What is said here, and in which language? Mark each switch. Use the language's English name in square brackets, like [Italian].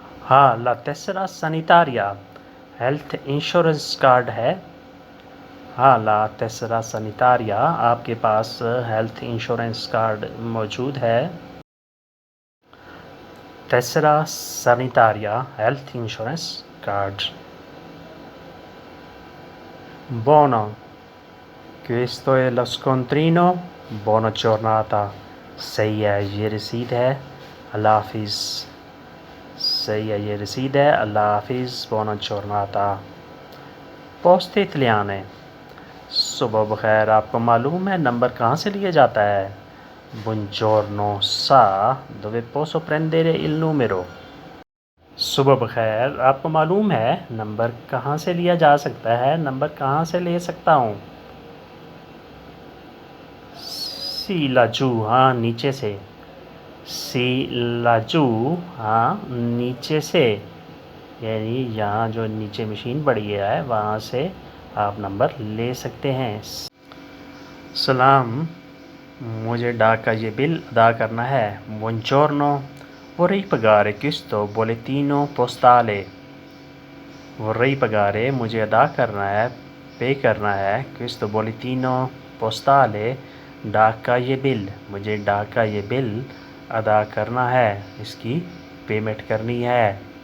[Hindi] हाँ, [Italian] la tessera sanitaria, [Hindi] health insurance card है। हाँ, [Italian] ला टेसरा सैनिटारिया, [Hindi] आपके पास हेल्थ इंश्योरेंस कार्ड मौजूद है। टेसरा सैनिटारिया, health insurance card. [Italian] Buono, questo è lo scontrino, buona giornata। [Hindi] सही है, ये रसीद है, अल्लाह हाफिज़। सही है, ये रसीद है, अल्लाह हाफिज़, [Italian] buona giornata। [Hindi] पोस्ट इतालियाने, सुबह बखैर। आपको मालूम है नंबर कहाँ से लिया जाता है? [Italian] Buongiorno, sa dove posso prendere il numero? [Hindi] सुबह बखैर, आपको मालूम है नंबर कहाँ से लिया जा सकता है? नंबर कहाँ से ले सकता हूँ? सी लाजू, हाँ नीचे से। सी लाजू, हाँ नीचे से, यानी यहाँ जो नीचे मशीन पड़ी है वहाँ से आप नंबर ले सकते हैं। सलाम, मुझे डाक का ये बिल अदा करना है। [Italian] Buongiorno, vorrei pagare questo bollettino postale। vorrei pagare, [Hindi] मुझे अदा करना है, पे करना है, [Italian] questo bollettino postale, [Hindi] डाक का ये बिल, मुझे डाक का ये बिल अदा करना है, इसकी पेमेंट करनी है।